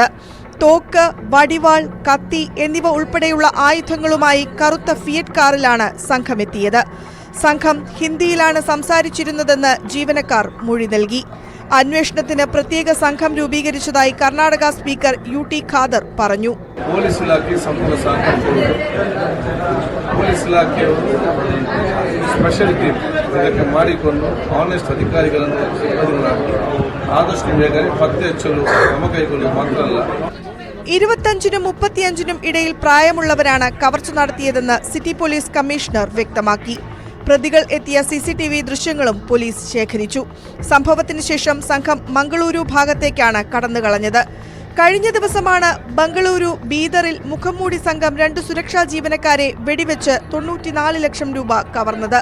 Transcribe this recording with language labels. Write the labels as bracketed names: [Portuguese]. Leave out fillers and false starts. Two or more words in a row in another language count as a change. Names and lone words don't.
[Malayalam] തോക്ക്, വടിവാൾ, കത്തി എന്നിവ ഉൾപ്പെടെയുള്ള ആയുധങ്ങളുമായി കറുത്ത ഫിയറ്റ് കാറിലാണ് സംഘമെത്തിയത്. സംഘം ഹിന്ദിയിലാണ് സംസാരിച്ചിരുന്നതെന്ന് ജീവനക്കാർ മൊഴി നൽകി. അന്വേഷണത്തിന് പ്രത്യേക സംഘം രൂപീകരിച്ചതായി കർണാടക സ്പീക്കർ UT ഖാദർ പറഞ്ഞു. [Kannada] ಪೊಲೀಸ್ ಇಲಾಖೆ ಸಂಪೂರ್ಣ ಸಹಕಾರ ಪೊಲೀಸ್ ಇಲಾಖೆಯವರು [English] special team [Kannada] ಇದಕ್ಕೆ ಮಾಡಿಕೊಂಡು ಆನೆಸ್ಟ್ ಅಧಿಕಾರಿಗಳನ್ನು ಸಿಬ್ಬಂದಿಗಳನ್ನು ಆದಷ್ಟು ಬೇಗನೆ ಪತ್ತೆ ಹಚ್ಚಲು ಕ್ರಮ ಕೈಗೊಳ್ಳುವುದು ಮಾತ್ರ ಅಲ್ಲ. [Malayalam] 25-നും 35-നും ഇടയിൽ പ്രായമുള്ളവരാണ് കവർച്ച നടത്തിയതെന്ന് സിറ്റി പോലീസ് കമ്മീഷണർ വ്യക്തമാക്കി. പ്രതികൾ എത്തിയ CCTV ദൃശ്യങ്ങളും പോലീസ് ശേഖരിച്ചു. സംഭവത്തിന് ശേഷം സംഘം മംഗളൂരു ഭാഗത്തേക്കാണ് കടന്നുകളഞ്ഞത്. കഴിഞ്ഞ ദിവസമാണ് ബംഗളൂരു ബീദറിൽ മുഖംമൂടി സംഘം 2 സുരക്ഷാ ജീവനക്കാരെ വെടിവെച്ച് 94 ലക്ഷം രൂപ കവർന്നത്.